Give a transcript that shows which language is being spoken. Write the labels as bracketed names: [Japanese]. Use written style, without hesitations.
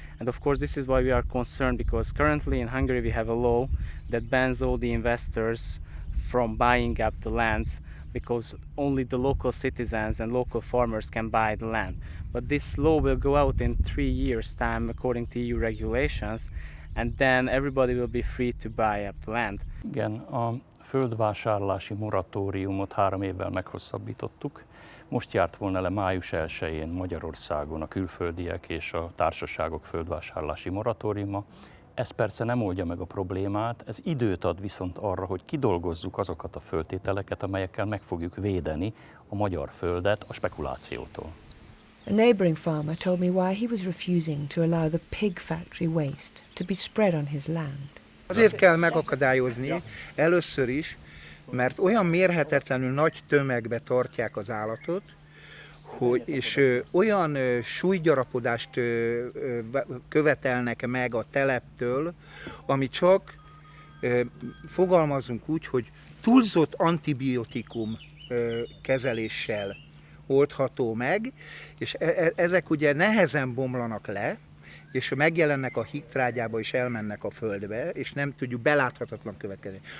[English] And of course, this is why we are concerned, because currently in Hungary we have a law that bans all the investors from buying up the lands, because only the local citizens and local farmers can buy the land. But this law will go out in 3 years' time according to EU regulations, and then everybody will be free to buy up the land. [Hungarian] Igen, a földvásárlási moratóriumot 3 évvel meghosszabbítottuk. Most járt volna le május 1-én Magyarországon a külföldiek és a társaságok földvásárlási moratóriuma. Ez persze nem oldja meg a problémát, ez időt ad viszont arra, hogy kidolgozzuk azokat a föltételeket, amelyekkel meg fogjuk védeni a magyar földet a spekulációtól. [English] A neighbouring farmer told me why he was refusing to allow the pig factory waste to be spread on his land. [Hungarian] Azért kell megakadályozni először is, mert olyan mérhetetlenül nagy tömegbe tartják az állatot, és olyan súlygyarapodást követelnek meg a teleptől, ami csak, fogalmazunk úgy, hogy túlzott antibiotikum kezeléssel oldható meg, és ezek ugye nehezen bomlanak le, és megjelennek a hígtrágyába és elmennek a földbe, és nem tudjuk, beláthatatlan következni.